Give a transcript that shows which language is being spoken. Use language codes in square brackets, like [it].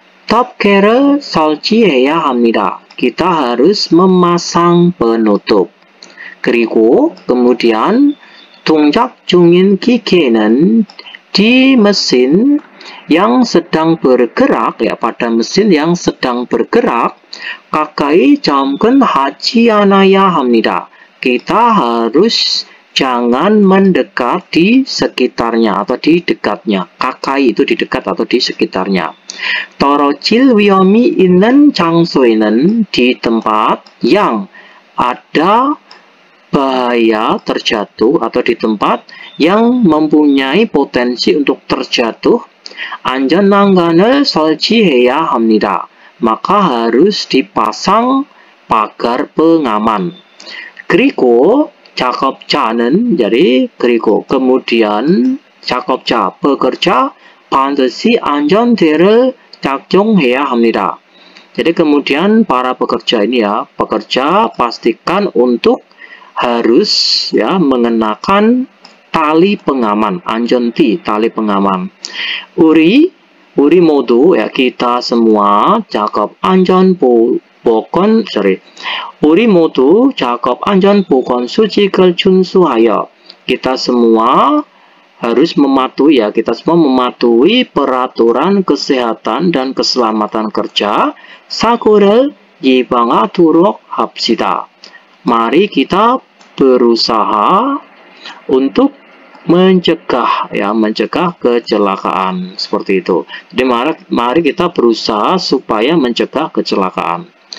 [ko] 덮개를 설치해야 합니다. [id] Kita harus memasang penutup. [ko] 그리고 [id] kemudian [ko] 동작 중인 기계는 [id] di mesin yang sedang bergerak ya, pada mesin yang sedang bergerak [ko] 가까이 접근하지 않아야 합니다. [id] Kita harus jangan mendekat di sekitarnya atau di dekatnya. 가까이 itu di dekat atau di sekitarnya. [ko] 떨어질 위험이 있는 장소에는, [id] di tempat yang ada bahaya terjatuh atau di tempat yang mempunyai potensi untuk terjatuh, [ko] 안전난간을 설치해야 합니다. [id] Maka harus dipasang pagar pengaman. [ko] 그리고 작업자는, [id] jadi [ko] 그리고 [id] kemudian [ko] 작업자 pekerja 반드시 안전대를 착용해야 합니다. [id] Jadi kemudian para pekerja ini ya, pekerja pastikan untuk harus ya mengenakan tali pengaman, 안전띠, tali pengaman. [ko] 우리 모두 [id] ya, kita semua [ko] 작업 안전보건, 우리 모두 작업 안전보건 수칙을 준수하여, [id] kita semua harus mematuhi ya, kita semua mematuhi peraturan kesehatan dan keselamatan kerja. [ko] 사고를 예방하도록 합시다. [id] Mari kita berusaha untuk mencegah ya, mencegah kecelakaan, seperti itu. Jadi mari kita berusaha supaya mencegah kecelakaan.